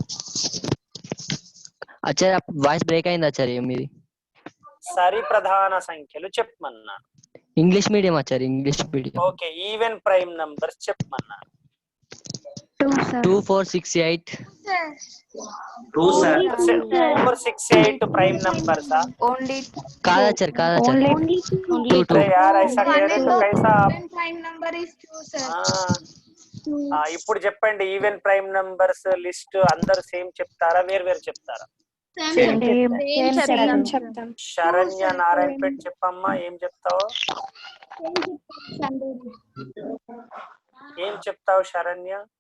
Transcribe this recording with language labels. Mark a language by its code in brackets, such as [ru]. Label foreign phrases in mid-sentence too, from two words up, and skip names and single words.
[te] ఆచార్య [en] voice break [te] అయింది ఆచార్య మీది. సరి ప్రధాన సంఖ్యలు చెప్పమన్నాను. [en] English medium [te] ఆచార్య, [en] English medium. [te] ఓకే, [en] even prime numbers [te] చెప్పమన్నాను. 2 4 6 8 2 sir. [en] 4 6 8 prime numbers [te] ఓన్లీ కాదా సార్ కాదా సార్ 2 2 [hi] अरे यार ऐसा कह रहे तो कैसा आप [en] prime number is 2 sir. [te] ఇప్పుడు చెప్పండి [en] even prime numbers list [te] అందరు సేమ్ చెప్తారా వేరు వేరు చెప్తారా? చెప్తాం. శరణ్య నారాయణపేట్ చెప్పమ్మా ఏం చెప్తావు? ఏం చెప్తావు శరణ్య?